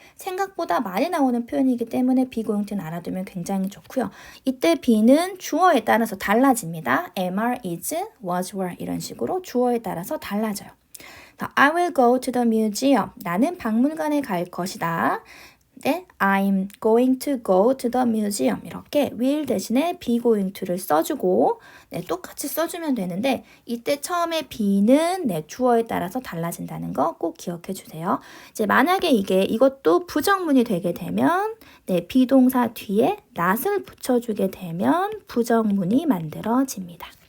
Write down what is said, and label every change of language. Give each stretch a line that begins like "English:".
Korean: 생각보다 많이 나오는 표현이기 때문에 be going to는 알아두면 굉장히 좋고요. 이때 be는 주어에 따라서 달라집니다. am, are, is, was, were 이런 식으로 주어에 따라서 달라져요.
English: I will go to the museum.
Korean: 나는 박물관에 갈 것이다.
English: 네, I'm going to go to the museum.
Korean: 이렇게 will 대신에 be going to를 써주고 똑같이 써주면 되는데 이때 처음에 be는 주어에 따라서 달라진다는 거 꼭 기억해 주세요. 이제 만약에 이것도 부정문이 되게 되면 비동사 뒤에 not을 붙여주게 되면 부정문이 만들어집니다.